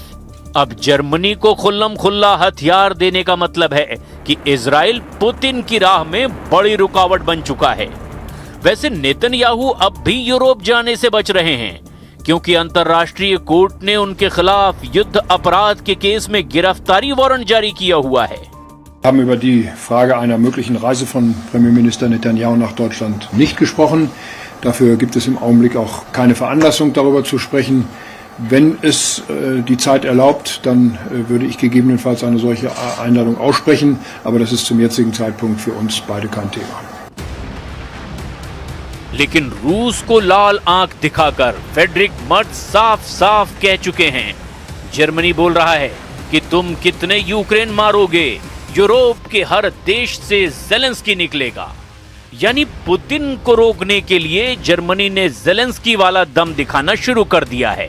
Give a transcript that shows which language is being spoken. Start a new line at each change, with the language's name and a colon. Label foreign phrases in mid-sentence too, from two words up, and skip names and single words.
Hindi: अब जर्मनी को खुल्लम खुल्ला हथियार देने का मतलब है कि इजराइल पुतिन की राह में बड़ी रुकावट बन चुका है। वैसे नेतन्याहू अब भी यूरोप जाने से बच रहे हैं, क्योंकि अंतर्राष्ट्रीय कोर्ट ने उनके खिलाफ युद्ध अपराध के केस में गिरफ्तारी वारंट जारी किया हुआ है।
German: Wir haben über die Frage einer möglichen Reise von Premierminister Netanyahu nach Deutschland nicht gesprochen. Dafür gibt es im Augenblick auch keine Veranlassung, darüber zu sprechen. Wenn es die Zeit erlaubt, dann würde ich gegebenenfalls eine solche Einladung aussprechen. Aber das ist zum jetzigen Zeitpunkt für uns beide kein Thema.
Hindi: लेकिन रूस को लाल आंख दिखाकर फेडरिक मर्ज साफ साफ कह चुके हैं। जर्मनी बोल रहा है कि तुम कितने यूक्रेन मारोगे, यूरोप के हर देश से ज़ेलेंस्की निकलेगा। यानी पुतिन को रोकने के लिए जर्मनी ने ज़ेलेंस्की वाला दम दिखाना शुरू कर दिया है।